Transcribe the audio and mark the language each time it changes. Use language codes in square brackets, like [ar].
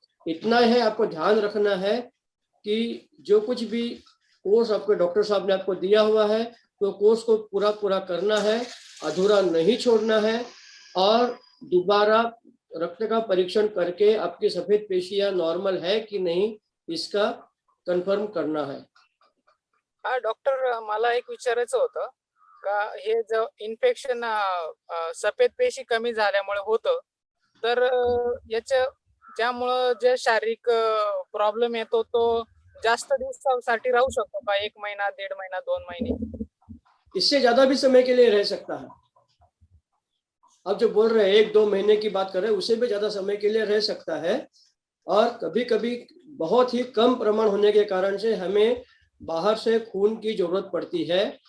[hi] इतना है, आपको ध्यान रखना है कि जो कुछ भी कोर्स आपके डॉक्टर साहब ने आपको दिया हुआ है, तो कोर्स को पूरा करना है, अधूरा नहीं छोड़ना है, और दोबारा रक्त का परीक्षण करके आपकी सफेद पेशियां नॉर्मल है कि नहीं इसका कन्फर्म करना है। [mr] हा डॉक्टर, मला एक विचारायचं होतं का हे जो इन्फेक्शन सफेद पेशी कमी झाल्यामुळे होतं, तर याच्या ज्यामुळं जे शारीरिक प्रॉब्लेम येतो तो जास्त दिवसासाठी राहू शकतो का? 1 महिना, 1.5 महिना, 2 महिने? [hi] इससे ज्यादा भी समय के लिए रह सकता है। आप जो बोल रहे हैं 1-2 महीने की बात कर रहे हैं, उससे भी ज्यादा समय के लिए रह सकता है। और कभी कभी बहुत ही कम प्रमाण होने के कारण से हमें बाहर से खून की जरूरत पड़ती है।